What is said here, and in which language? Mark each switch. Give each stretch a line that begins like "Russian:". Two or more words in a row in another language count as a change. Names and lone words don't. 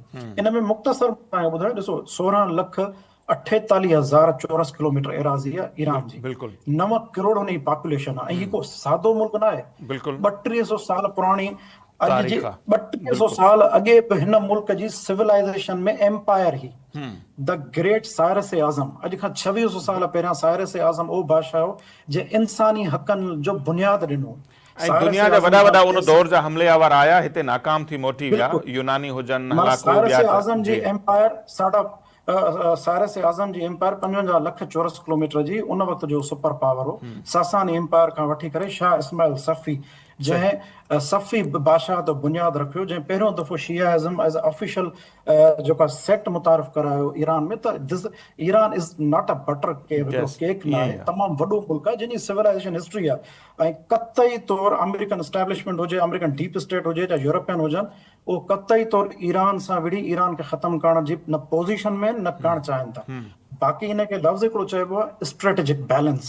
Sindhi: इन में मुख़्तसर तव्हांखे ॿुधायो, ॾिसो 16,48,000 चौरस किलोमीटर एराज़ी आहे ईरान जी, बिल्कुलु 9 करोड़ हुन जी पॉपुलेशन आहे, ऐं हीउ को सादो मुल्क न आहे। बिल्कुलु 3200 साल पुराणी अॼु जे तारीख़ आहे 3200 बिल्कुलु साल अॻे बि हिन मुल्क जी सिविलाइज़ेशन में एम्पायर ही द ग्रेट साइरस ए आज़म। अॼु खां 2600 साल पहिरियां साइरस ए आज़म उहो बादशाह हो जे इंसानी हक़नि जो बुनियादु ॾिनो। ऐं साइरस दुनिया ए जा आज़म वॾा खां वॾा उन पैसा, दौर जा हमलेआवर आया, हिते नाकाम थी मोटी विया, बिल्कुलु यूनानी हुजनि माना हलाको ॿिया त जी साइरस ए आज़म जी एम्पायर 55 लख चौरस किलोमीटर जी उन वक़्त जो सुपर पावर हो। सासानी एम्पायर खां वठी करे शाह इस्माइल सफ़ी, सही जंहिं सफ़ी बादशाह तो बुनियादु रखियो, जंहिं पहिरियों दफ़ो
English: Shiaism as official
Sindhi: जेका सेक्ट मुतारिफ़ करायो ईरान में।
English: त this Iran is not a butter cake, हिकिड़ो यस
Sindhi: केक न ईअं ई आहे, आहे तमामु वॾो मुल्क आहे जंहिंजी सिविलाइज़ेशन हिस्ट्री आहे। ऐं कतई तौरु
English: American establishment
Sindhi: हुजे,
English: American deep state
Sindhi: हुजे, या यूरोपियन हुजनि, उहो कतई तौरु ईरान सां विढ़ी ईरान खे ख़तमु करण जी न पोज़ीशन में न करणु चाहिनि था। बाक़ी हिनखे लफ़्ज़ हिकिड़ो चइबो आहे
English: strategic balance